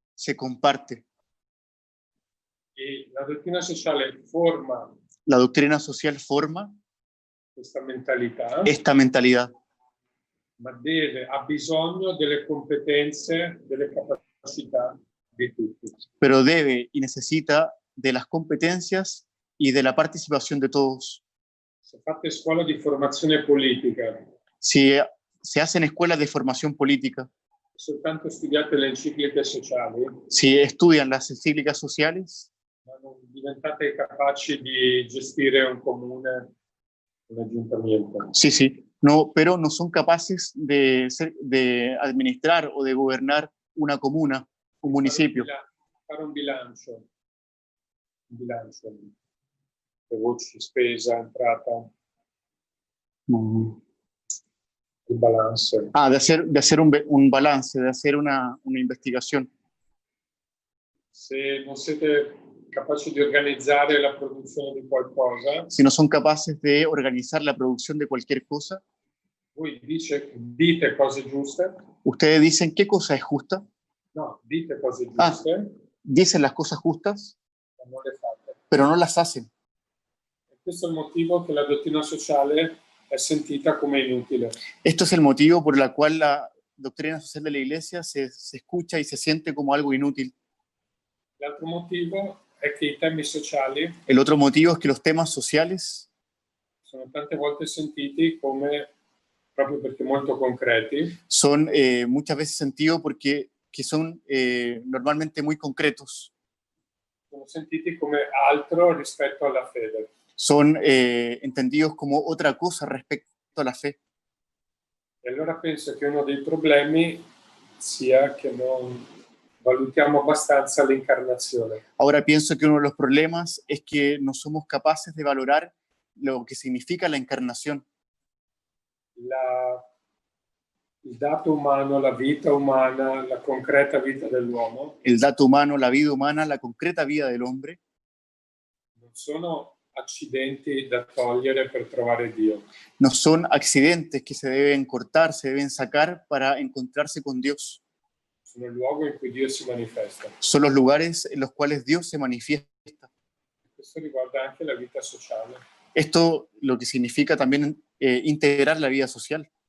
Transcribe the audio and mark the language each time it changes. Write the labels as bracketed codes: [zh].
[es] se comparte. [it] E la dottrina sociale forma [es] La doctrina social forma [it] questa mentalità, [es] esta mentalidad, [it] ma ha bisogno delle competenze, delle capacità di tutti. [es] pero debe y necesita de las competencias y de la participación de todos. [it] Se fate scuola di formazione politica, [es] Si se hacen escuelas de formación política, [it] soltanto studiate le encicliche sociali, [es] si estudian las encíclicas sociales, [it] ma non diventate capaci di gestire un comune, un ayuntamiento. [es] Sí, sí, no, pero no son capaces de administrar o de gobernar una comuna, un municipio. [it] Fare un bilancio, le voci, spesa, entrata, il balance. [es] Ah, de hacer un balance, de hacer una investigación. [it] Se non siete capaci di organizzare la produzione di qualcosa, [es] Si no son capaces de organizar la producción de cualquier cosa, [it] voi dite cose giuste, [es] ustedes dicen qué cosa es justa, [it] no, dite cose Ah. giuste, [es] dicen las cosas justas, [it] ma non le fate. [es] pero no las hacen. [it] E questo è il motivo che la dottrina sociale è sentita come inutile. [es] Esto es el motivo por el cual la doctrina social de la Iglesia se escucha y se siente como algo inútil. [it] L'altro motivo è che i temi sociali [es] El otro motivo es que los temas sociales [it] sono tante volte sentiti come, proprio perché molto concreti, [es] son muchas veces sentidos porque que son normalmente muy concretos, [it] sono sentiti come altro rispetto alla fede. [es] son entendidos como otra cosa respecto a la fe. [it] E allora penso che uno dei problemi sia che non valutiamo abbastanza l'incarnazione. [es] Ahora pienso que uno de los problemas es que no somos capaces de valorar lo que significa la encarnación. [it] Il dato umano, la vita umana, la concreta vita dell'uomo [es] El dato humano, la vida humana, la concreta vida del hombre, [it] non sono accidenti da togliere per trovare Dio. [es] no son accidentes que se deben cortar, se deben sacar para encontrarse con Dios. [it] Sono il luogo in cui Dio si manifesta. [es] Son los lugares en los cuales Dios se manifiesta. [it] Questo riguarda anche la vita sociale. [es] Esto lo que significa también integrar la vida social.